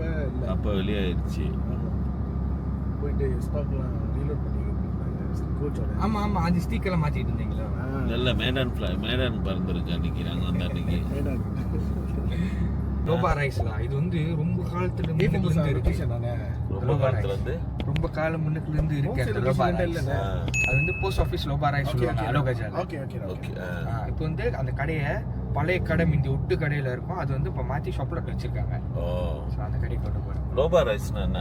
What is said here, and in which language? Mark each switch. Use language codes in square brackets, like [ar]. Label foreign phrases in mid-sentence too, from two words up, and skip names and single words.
[ta] அப்போ வெளியாயிடுச்சு. போயிட்டு ஸ்டாக்லாம் ரீலோட் பண்ணிக்கிட்டு கோச்சோட. ஆமாம் அது ஸ்டீக்கெல்லாம் மாற்றிட்டு இருந்தீங்களா? இல்லை மேடான் பறந்துருக்கு அன்னைக்கு. நாங்கள் வந்து அன்னைக்கு லோபா ரைஸ்லாம் இது வந்து ரொம்ப காலத்துல [ms] Ni pun [ta] முன்னுக்கு [ms] besar [ta] இருக்கு. [ms] location mana? [ta] ரொம்ப காலத்துல இருந்து ரொம்ப காலம் முன்னுக்குல இருந்து இருக்கு அந்த லோபா ரைஸ். அது வந்து [en] post office [ta] லோபா ரைஸ் சொல்லுவாங்க அலோகஜால. [en] Okay. [ta] ஓகே இப்போ வந்து அந்த கடையை பழைய கடை இந்த ஒட்டு கடையில இருக்கும் அது வந்து இப்போ மாத்தி ஷாப்ல வச்சிருக்காங்க. ஓ ஸோ அந்த கடைக்கு கொண்டு போறோம். லோபா ரைஸ்னா என்ன?